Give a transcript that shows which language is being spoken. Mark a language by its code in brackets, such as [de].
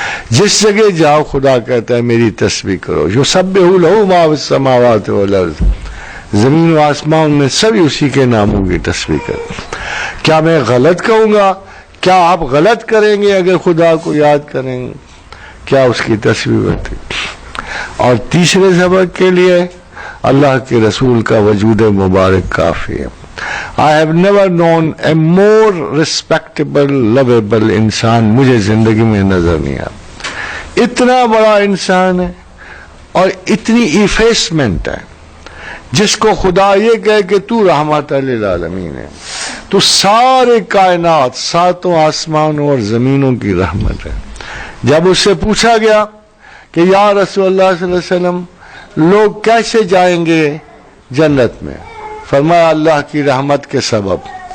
[ur] جس جگہ جاؤ خدا کہتا ہے میری تسبیح کرو. [ar] یسبح لہ ما فی السماوات والارض، [ur] زمین و آسمان میں سبھی اسی کے ناموں کی تسبیح کرو. کیا میں غلط کہوں گا؟ کیا آپ غلط کریں گے اگر خدا کو یاد کریں گے؟ کیا اس کی تسبیح کرتے؟ اور تیسرے سبق کے لیے اللہ کے رسول کا وجود مبارک کافی ہے. [en] I have never known a more respectable, lovable [ur] انسان مجھے زندگی میں نظر نہیں آیا. اتنا بڑا انسان ہے اور اتنی ایفیسمنٹ ہے، جس کو خدا یہ کہے کہ تو رحمت للعالمین ہے، تو سارے کائنات، ساتوں آسمانوں اور زمینوں کی رحمت ہے. جب اس سے پوچھا گیا کہ یا رسول اللہ صلی اللہ علیہ وسلم لوگ کیسے جائیں گے جنت میں؟ فرمایا اللہ کی رحمت کے سبب.